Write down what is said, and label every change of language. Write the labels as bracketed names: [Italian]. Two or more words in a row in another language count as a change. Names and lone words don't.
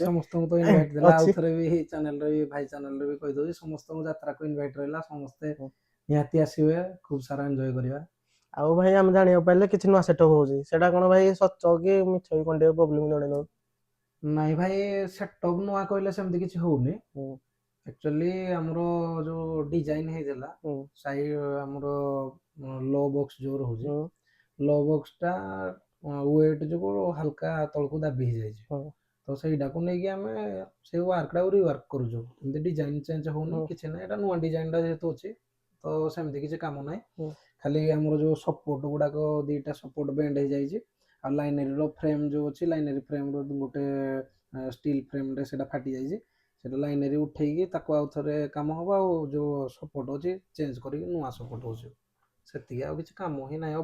[Odia] ସମସ୍ତଙ୍କୁ ତ ଇନଭାଇଟ୍ ଦେଲା, ଆଉ ଥରେ ବି ଏଇ ଚ୍ୟାନେଲରେ ବି ଭାଇ ଚ୍ୟାନେଲରେ ବି କହିଦଉଛି ସମସ୍ତଙ୍କୁ ଯାତ୍ରାକୁ ଇନଭାଇଟ୍ ରହିଲା, ସମସ୍ତେ ନିହାତି ଆସିବେ, ଖୁବ ସାରା ଏନ୍ଜୟ କରିବା। ଆଉ ଭାଇ ଆମେ ଜାଣିବାକୁ ପାଇଲେ କିଛି ନୂଆ ସେଟଅପ ହଉଛି, ସେଟା କଣ ଭାଇ ସତ କି ମିଛ କି କଣ ଟିକେ ପ୍ରୋବ୍ଲେମ ଜଣେଇ ଦଉ? ନାଇଁ ଭାଇ, ସେଟଅପ ନୂଆ କହିଲେ ସେମିତି କିଛି ହଉନି। ଆକ୍ଚୁଆଲି ଆମର ଯୋଉ ଡିଜାଇନ ହେଇଥିଲା ଆମର [English] low box [Odia] जो रहुଛି, [English] low box [Odia] ଟା ୱେଟ୍ ଯୋଗୁ ହାଲକା ତଳକୁ ଦାବି ହେଇଯାଇଛି, ତ ସେଇଟାକୁ ନେଇକି ଆମେ ସେଇ ୱାର୍କଟାକୁ ରିୱାର୍କ କରୁଛୁ। ଏମିତି ଡିଜାଇନ ଚେଞ୍ଜ ହଉନି, କିଛି ନାହିଁ, ଏଟା ନୂଆ ଡିଜାଇନଟା ଯେହେତୁ ଅଛି ତ ସେମିତି କିଛି କାମ ନାହିଁ। ଖାଲି ଆମର ଯୋଉ ସପୋର୍ଟ ଗୁଡାକ ଦିଟା ସପୋର୍ଟ ବେଣ୍ଡ ହେଇଯାଇଛି, ଆଉ ଲାଇନେରୀର ଫ୍ରେମ୍ ଯୋଉ ଅଛି, ଲାଇନେରୀ ଫ୍ରେମ୍ର ଗୋଟେ ଷ୍ଟିଲ୍ ଫ୍ରେମ୍ରେ ସେଇଟା ଫାଟି ଯାଇଛି, ସେଇଟା ଲାଇନେରୀ ଉଠେଇକି ତାକୁ ଆଉ ଥରେ କାମ ହେବ, ଆଉ ଯୋଉ ସପୋର୍ଟ ଅଛି ଚେଞ୍ଜ କରିକି ନୂଆ ସପୋର୍ଟ ହେଉଛି, ସେତିକି, ଆଉ କିଛି କାମ ହିଁ ନାହିଁ।